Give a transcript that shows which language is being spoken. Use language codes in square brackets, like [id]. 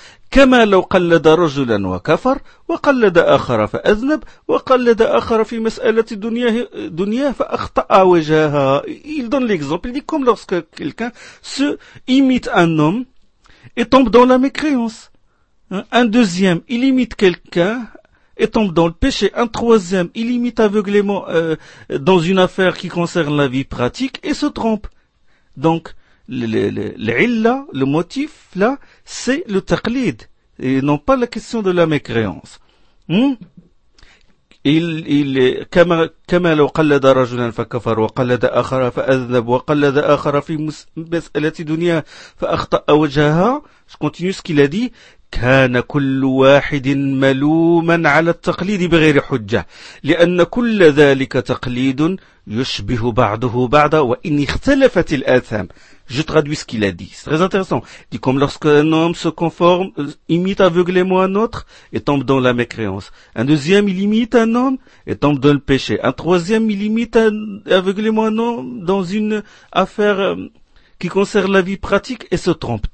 [ar] كما لو قلد رجلا وكفر وقلد آخر فأذنب وقلد آخر في مسألة دنياه فأخطأ وجهها. [fr] Il donne l'exemple, il dit comme lorsque quelqu'un se imite un homme et tombe dans la mécréance. Un deuxième, il imite quelqu'un et tombe dans le péché. Un troisième, il imite aveuglément dans une affaire qui concerne la vie pratique et se trompe. Donc, le motif là, c'est le taqlid et non pas la question de la mécréance. Il est [ar] كما لو قلد رجلا فكفر وقلد آخر فأذنب وقلد آخر في مسألة دنيا فأخطأ وجهها. [fr] Je continue ce qu'il a dit. [ar] كان كل واحد ملوما على التقليد بغير حجة لأن كل ذلك تقليد يشبه بعضه بعضا وإن اختلفت الآثام. [fr] Je traduis ce qu'il a dit. C'est très intéressant. Il dit comme lorsqu'un homme se conforme, imite aveuglément un autre et tombe dans la mécréance. Un deuxième, il imite un homme et tombe dans le péché. Un troisième, il imite aveuglément un homme dans une affaire qui concerne la vie pratique et se trompe.